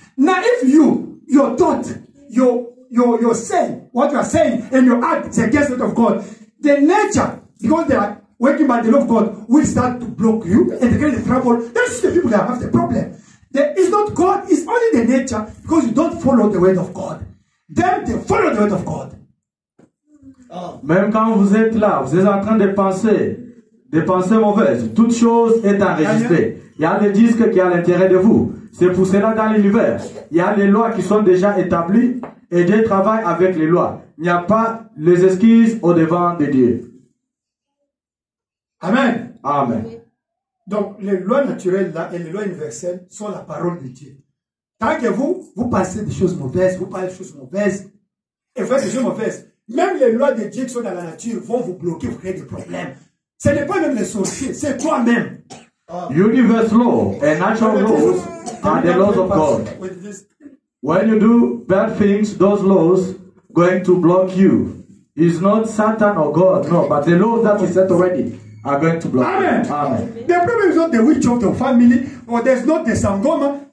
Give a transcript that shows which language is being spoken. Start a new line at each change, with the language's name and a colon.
English: Now, if your thought, your say, what you are saying, and your act is against the law of God, the nature, because they are working by the law of God, will start to block you and create the trouble. That's the people that have the problem. It's not God, it's only the nature, because you don't follow the word of God. Them, they follow the word of God.
French: Même quand vous êtes là, vous êtes en train de penser mauvaises, toute chose est enregistrée. Il y a des disques qui sont à l'intérieur de vous. C'est pour cela dans l'univers, il y a les lois qui sont déjà établies et Dieu travaille avec les lois. Il n'y a pas les excuses au devant de Dieu. Amen. Amen. Donc, les lois naturelles là et les lois universelles sont la parole de Dieu. Tant que vous pensez des choses mauvaises, vous parlez des choses mauvaises, et vous faites des choses mauvaises, même les lois de Dieu qui sont dans la nature vont vous bloquer, vous créer des problèmes. Ce n'est pas même les sorciers, c'est toi-même.
English: Universe law and natural laws are the laws of God. When you do bad things, those laws going to block you. It's not Satan or God, no, but the laws that we set already are going to block Amen. you. Amen. The problem is not the witch of the family, or there's not the Sangoma.